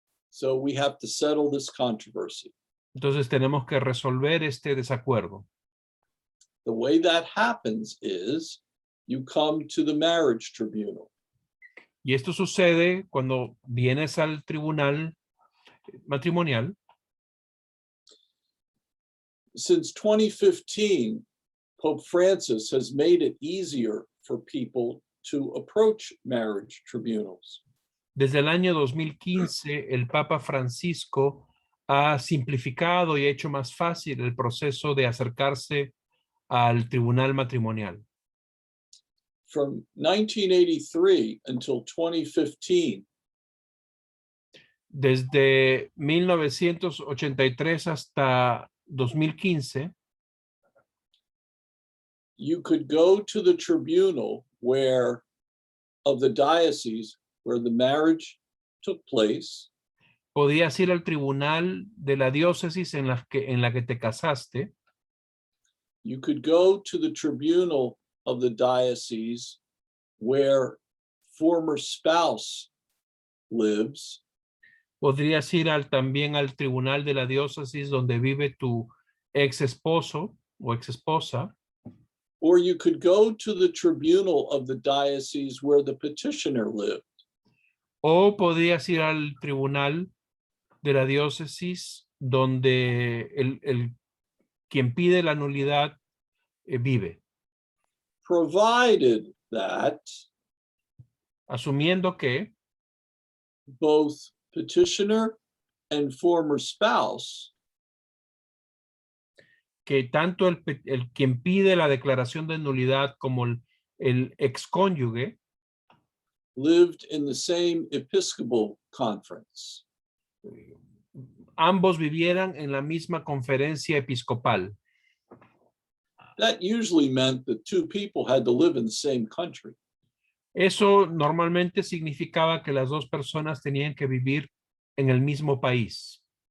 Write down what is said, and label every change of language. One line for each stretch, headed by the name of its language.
English: So we have to settle this controversy.
Spanish: Entonces tenemos que resolver este desacuerdo.
English: The way that happens is you come to the marriage tribunal.
Spanish: Y esto sucede cuando vienes al tribunal matrimonial.
English: Since 2015, Pope Francis has made it easier for people to approach marriage tribunals.
Spanish: Desde el año 2015, el Papa Francisco ha simplificado y hecho más fácil el proceso de acercarse al tribunal matrimonial.
English: From 1983 until 2015,
Spanish: Desde 1983 hasta 2015,
English: you could go to the tribunal where of the diocese where the marriage took place,
Spanish: podías ir al tribunal de la diócesis en la que te casaste.
English: you could go to the tribunal of the diocese where former spouse lives,
Spanish: Podrías ir también al tribunal de la diócesis donde vive tu ex esposo o ex esposa.
English: or you could go to the tribunal of the diocese where the petitioner lived.
Spanish: O podrías ir al tribunal de la diócesis donde quien pide la nulidad vive.
English: Provided that
Spanish: Asumiendo que
English: both petitioner and former spouse
Spanish: que tanto quien pide la declaración de nulidad como el excónyuge
English: lived in the same Episcopal conference.
Spanish: ambos vivieran en la misma conferencia episcopal.
English: That usually meant that two people had to live in the same country.
Spanish: Eso normalmente significaba que las dos personas tenían que vivir en el mismo país.